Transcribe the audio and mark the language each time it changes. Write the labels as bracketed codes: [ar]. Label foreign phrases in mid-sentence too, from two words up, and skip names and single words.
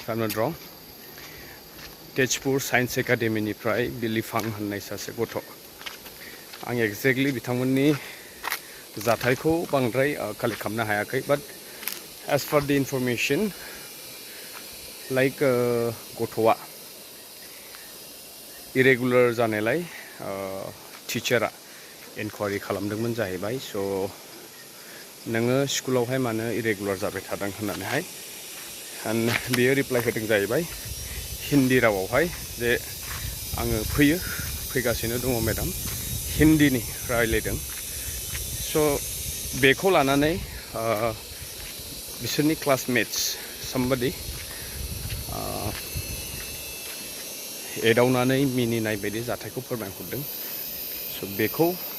[en] I'm not wrong [brx] Tezpur Science Academy निफ्राय बिलिफां होननाय सासे गथ' आं एक्जेक्टलि बिथांमोननि जाथायखौ बांद्राय कालेक्ट खालामनो हायाखै [en] but as for the information like [brx] गथ'आ irregular जानायलाय टिचारा इनकुवारि खालामदोंमोन जाहैबाय स' नोङो स्कुलावहाय मानो इरेगुलार जाबाय थादों होननानैहाय बेयो रिप्लाइ होदों जाहैबाय हिन्दी रावावहाय जे आङो फैगासिनो दङ मेडाम हिन्दीनि रायलायदों स' बेखौ लानानै बिसोरनि [en] classmates somebody [brx] एदावनानै मिनिनाय बायदि जाथायखौ फोरमायहरदों स' बेखौ